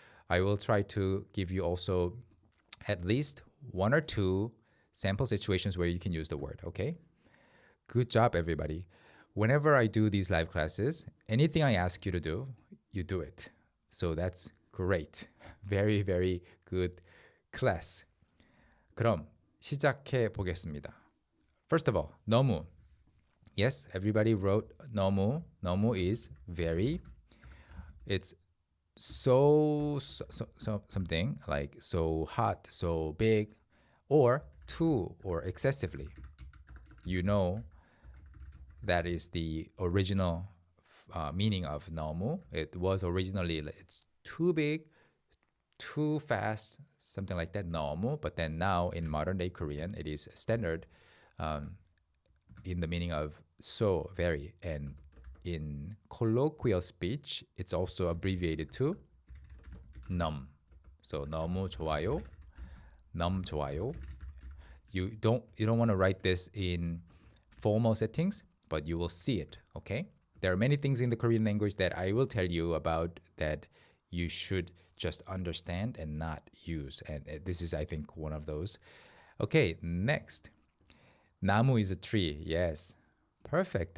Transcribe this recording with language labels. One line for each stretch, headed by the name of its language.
English: I will try to give you also at least one or two sample situations where you can use the word, okay? Good job, everybody. Whenever I do these live classes, anything I ask you to do, you do it. So that's great. Very, very good class.
Korean: 그럼 시작해 보겠습니다.
English: First of all, 너무. Yes, everybody wrote 너무. 너무 is very. It's so something like so hot, so big, or too or excessively. You know, that is the original meaning of 너무. It was originally, it's too big, too fast, something like that, 너무. But then now in modern day Korean, it is standard in the meaning of so, very. And in colloquial speech, it's also abbreviated to 넘. So
Korean: 너무 좋아요, 넘 좋아요.
English: You don't want to write this in formal settings, but you will see it, okay? There are many things in the Korean language that I will tell you about that you should just understand and not use. And this is, I think, one of those. Okay, next. 나무 is a tree. Yes. Perfect.